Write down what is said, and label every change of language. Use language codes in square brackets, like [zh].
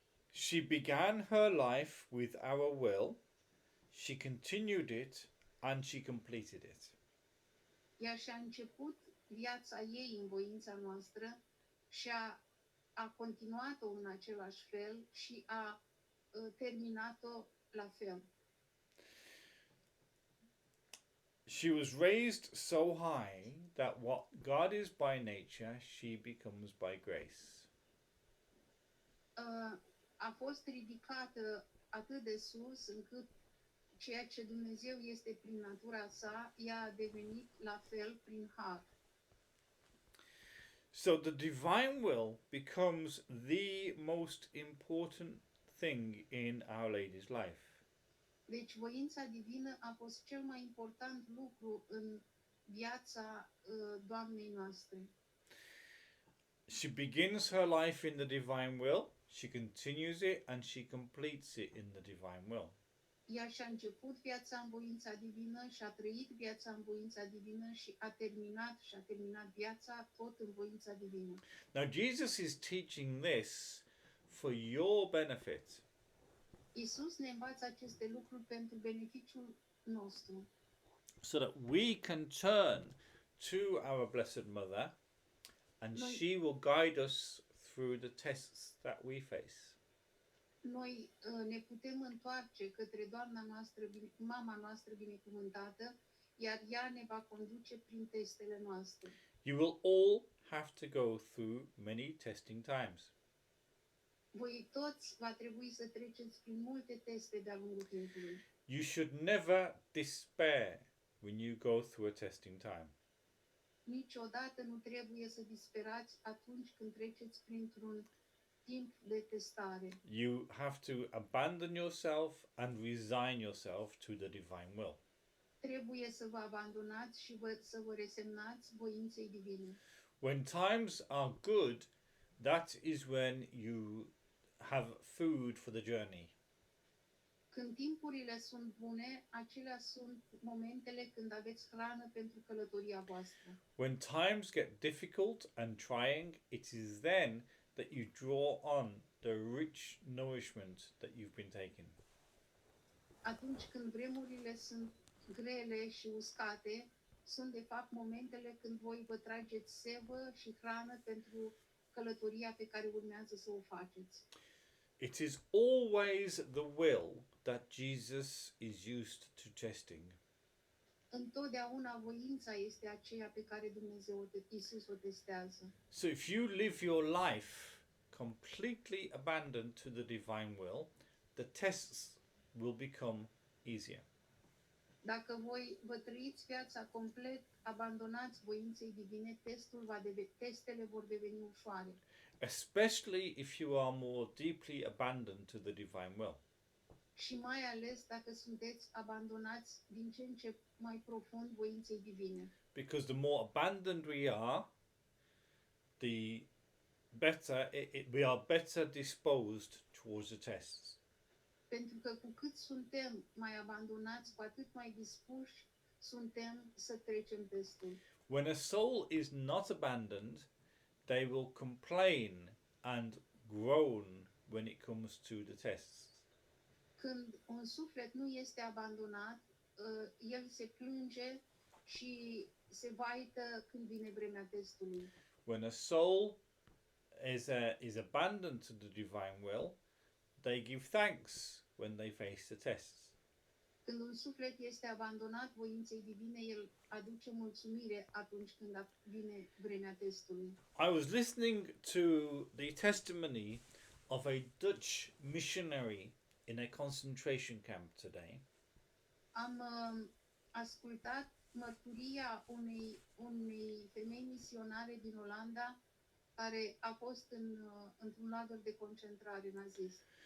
[en] She began her life with our will, she continued it, and she completed it. [ro] Ea și-a început viața ei în voința noastră și a continuat-o în același fel și a terminat-o la fel. [en] She was raised so high that what God is by nature, she becomes by grace. [ro] A fost ridicată atât de sus încât ceea ce Dumnezeu este prin natura sa, ea a devenit la fel prin har. [en] So the divine will becomes the most important thing in Our Lady's life. [ro] Deci voința divină a fost cel mai important lucru în viața Doamnei noastre. [en] She begins her life in the divine will, she continues it, and she completes it in the divine will. [ro] Ea și-a început viața în voința divină și a trăit viața în voința divină și a terminat viața tot în voința divină. [en] Now Jesus is teaching this for your benefit. [ro] Iisus ne învață aceste lucruri pentru beneficiul nostru, [en] So that we can turn to our Blessed Mother and [ro] Noi- [en] she will guide us through the tests that we face. [ro] noi ne putem întoarce către Doamna noastră, Mama noastră binecuvântată, iar ea ne va conduce prin testele noastre. [en] You will all have to go through many testing times. [ro] Voi toți va trebui să treceți prin multe teste de-a lungul timpului. [en] You should never despair when you go through a testing time. [ro] Niciodată nu trebuie să disperați atunci când treceți printr-un timp de testare. [en] You have to abandon yourself and resign yourself to the divine will. [ro] Trebuie să vă abandonați și să vă resemnați voinței divine. [en] When times are good, that is when you have food for the journey. [ro] Când timpurile sunt bune, acelea sunt momentele când aveți hrană pentru călătoria voastră. [en] When times get difficult and trying, it is then that you draw on the rich nourishment that you've been taking. [ro] Atunci când vremurile sunt grele și uscate, sunt de fapt momentele când voi vă trageți sevă și hrană pentru călătoria pe care urmează să o faceți. [en] It is always the will that Jesus is used to testing. [ro] Întotdeauna voința este aceea pe care Iisus o testează. [en] So if you live your life completely abandoned to the divine will, the tests will become easier. [ro] Dacă voi vă trăiți viața complet abandonați voinței divine, testele vor deveni ușoare. [en] Especially if you are more deeply abandoned to the divine will. [ro] Și mai ales dacă sunteți abandonați din ce în ce mai profund voinței divine. [en] Because the more abandoned we are, the better we are better disposed towards the tests. [ro] Pentru că cu cât suntem mai abandonați, cu atât mai dispuși suntem să trecem testul. [en] When a soul is not abandoned, they will complain and groan when it comes to the tests. [ro] Când un suflet nu este abandonat, el se plânge și se vaită când vine vremea testului. [en] When a soul is abandoned to the divine will, they give thanks when they face the tests. [ro] Când un suflet este abandonat voinței divine, el aduce mulțumire atunci când vine vremea testului. [en] I was listening to the testimony of a Dutch missionary in a concentration camp today. [ro] Am ascultat mărturia unei femei misionare din Olanda care a fost într-un lagăr de concentrare nazist.